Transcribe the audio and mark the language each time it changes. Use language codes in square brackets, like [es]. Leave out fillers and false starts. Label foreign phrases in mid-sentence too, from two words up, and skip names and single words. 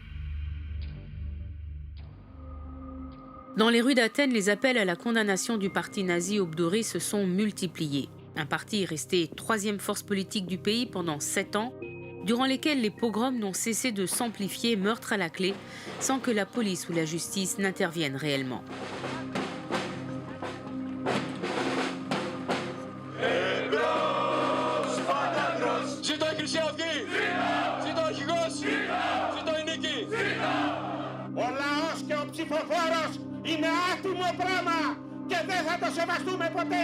[fr] Dans les rues d'Athènes, les appels à la condamnation du parti nazi Aube dorée se sont multipliés. Un parti resté troisième force politique du pays pendant 7 ans, durant lesquels les pogroms n'ont cessé de s'amplifier, meurtre à la clé, sans que la police ou la justice n'interviennent réellement. [el] Είναι άτιμο πράγμα και δεν θα το σεβαστούμε ποτέ.